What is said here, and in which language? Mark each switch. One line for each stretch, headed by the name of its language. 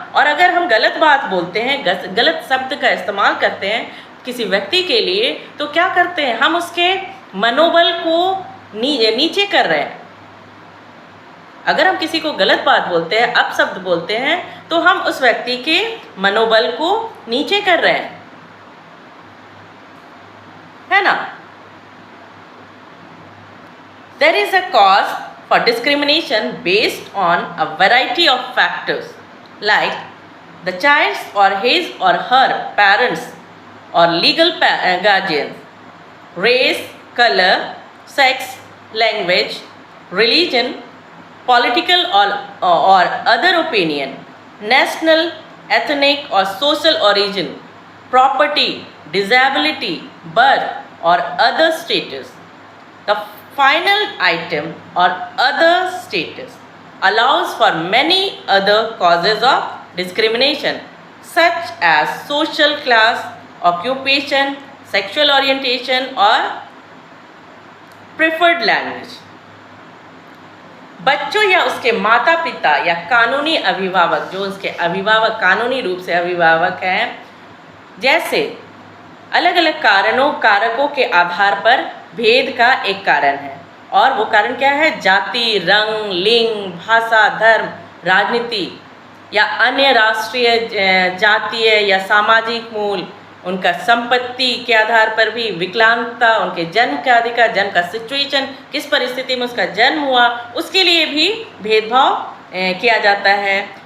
Hindi: और अगर हम गलत बात बोलते हैं, गलत शब्द का इस्तेमाल करते हैं किसी व्यक्ति के लिए, तो क्या करते हैं, हम उसके मनोबल को नीचे कर रहे हैं। अगर हम किसी को गलत बात बोलते हैं, अपशब्द बोलते हैं, तो हम उस व्यक्ति के मनोबल को नीचे कर रहे हैं, है ना।
English: There is a cause for discrimination based on a variety of factors like the child's or his or her parents or legal guardians, race, color, sex, language, religion, political or other opinion, national, ethnic or social origin, property, disability, birth or other status. The final item or other status allows for many other causes of discrimination such as social class, occupation, sexual orientation or preferred language.
Hindi: बच्चों या उसके माता पिता या कानूनी अभिभावक, जो उसके अभिभावक कानूनी रूप से अभिभावक हैं, जैसे अलग अलग कारकों के आधार पर भेद का एक कारण है। और वो कारण क्या है, जाति, रंग, लिंग, भाषा, धर्म, राजनीति या अन्य राष्ट्रीय, जातीय या सामाजिक मूल, उनका संपत्ति के आधार पर भी, विकलांगता, उनके जन्म का अधिकार, जन्म का सिचुएशन, किस परिस्थिति में उसका जन्म हुआ, उसके लिए भी भेदभाव किया जाता है।